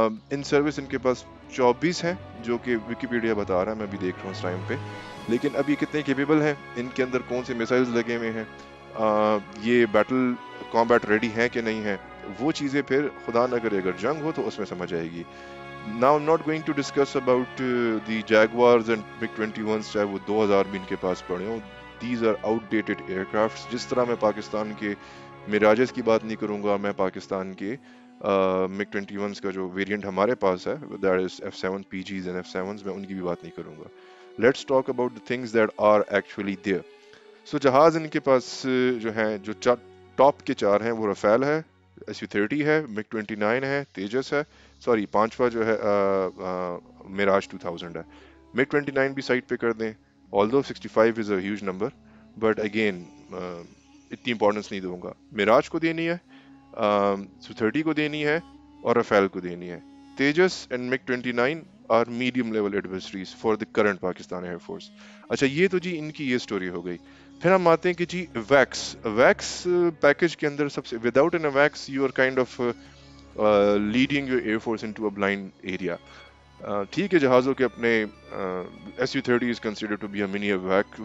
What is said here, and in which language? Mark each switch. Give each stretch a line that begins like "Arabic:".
Urdu: ان service ان کے پاس 24 ہیں جو کہ وکیپیڈیا بتا رہا ہے, میں بھی دیکھ رہا ہوں اس ٹائم پہ, لیکن اب یہ کتنے کیپیبل ہیں, ان کے اندر کون سے میسائلز لگے ہوئے ہیں, یہ بیٹل کامبیٹ ریڈی ہیں کہ نہیں ہیں, وہ چیزیں پھر خدا نہ کرے اگر جنگ ہو تو اس میں سمجھ آئے گی.
English: Now I'm not going to discuss about the Jaguars and MiG-21s,
Urdu: چاہے وہ 2000 بھی ان کے پاس پڑے ہوں.
English: These are outdated aircrafts.
Urdu: جس طرح میں پاکستان کے میراجز کی بات نہیں کروں گا, میں پاکستان کے MiG-21s کا جو ویریئنٹ ہمارے پاس ہے,
English: that is F7 PGs and F7s,
Urdu: میں ان کی بھی بات نہیں کروں گا.
English: Let's talk about the things that are actually there.
Urdu: So جہاز ان کے پاس جو ہیں, جو ٹاپ کے 4 ہیں, وہ رفیل ہے, SU-30 ہے, MiG-29 ہے, تیجس ہے, سوری پانچواں جو ہے میراج 2000 ہے. MiG-29 بھی سائٹ پہ کر دیں,
English: although 65 is a huge number, but again
Urdu: اتنی امپورٹنس نہیں دوں گا. میراج کو دینی ہے, SU-30 کو دینی ہے, اور رفیل کو دینی ہے.
English: Tejas and MiG-29 are medium level adversaries for the current Pakistan Air Force.
Urdu: اچھا, یہ تو جی ان کی یہ سٹوری ہو گئی. پھر ہم آتے ہیں کہ جی ویکس پیکج کے اندر سب سے,
English: Without an weeks you are kind of leading your air force into a blind area.
Urdu: ٹھیک ہے, جہازوں کے اپنے
English: SU-30 is considered to be a mini WAC.